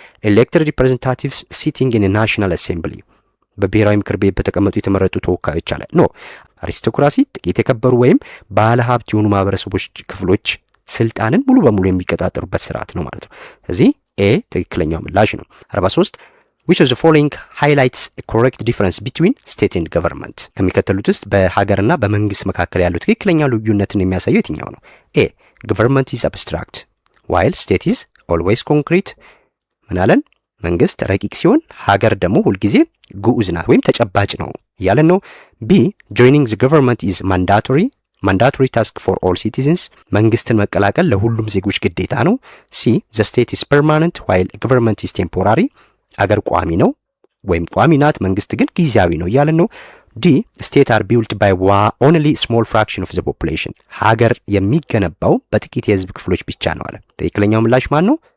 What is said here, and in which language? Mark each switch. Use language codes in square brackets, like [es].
[am] ኤሌክትድ ሪፕሬዘንታቲቭስ ሲቲንግ ኢን ናሽናል አሴምብሊ በብሔራዊ ምክር ቤት በተቀመጡ የተመረጡ ተወካዮች አለ ነው። አሪስቶክራሲ ጥቂት የከበሩ ወይም ባለ ሀብት የሆኑ ማህበረሰቦች ክፍሎች ስልጣንን ሙሉ በሙሉ የሚቆጣጠሩበት ስርዓት ነው ማለት ነው። ስለዚህ ኤ ትክክለኛው ምላሽ ነው። 43 [en] which of the following highlights a correct difference between state and government [am] ከሚከተሉት ውስጥ በሀገርና በመንግስት መካከል ያለው ትክክለኛ ልዩነትን የሚያሳየው የትኛው ነው? [en] ኤ government is abstract while state is always concrete [am] ምናለን? መንግስት ረቂቅ ሲሆን ሀገር ደግሞ ሁልጊዜ ግዑዝ ናት ወይም ተጨባጭ ነው ያለን ነው። ቢ [en] joining the government is mandatory task for all citizens [am] መንግስትን መቀላቀል ለሁሉም ዜጎች ግዴታ ነው። ሲ [en] the state is permanent while government is temporary [am] አገር ቋሚ ነው ወይም ቋሚ ናት፣ መንግስት ግን ጊዜያዊ ነው ያለን ነው። ዲ ስቴት አር ቢልት ባይ [en] only small fraction of the population [am] ሀገር የሚገነባው በጥቂት የህዝብ ክፍሎች ብቻ ነው አለ። ትክክለኛው ምላሽ ማን ነው?